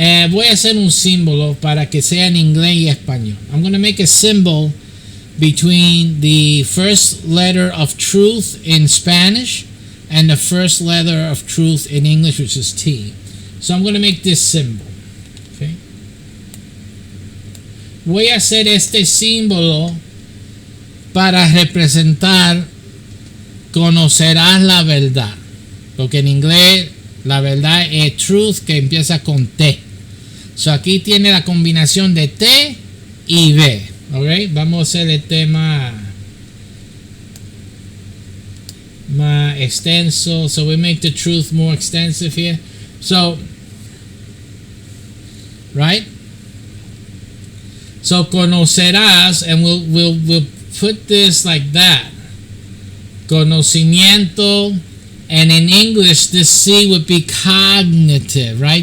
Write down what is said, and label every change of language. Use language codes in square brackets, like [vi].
[es] Voy a hacer un símbolo para que sea en inglés y español. [en] I'm going to make a symbol between the first letter of truth in Spanish and the first letter of truth in English, which is T. So I'm going to make this symbol. Okay. [es] Voy a hacer este símbolo para representar conocerás la verdad, porque en inglés la verdad es truth, que empieza con T. So aquí tiene la combinación de T y B. Okay, vamos a hacer el tema más extenso. [en] So we make the truth more extensive here. So, right? So conocerás, and we'll put this like that. Conocimiento, and in English this C would be cognitive, right?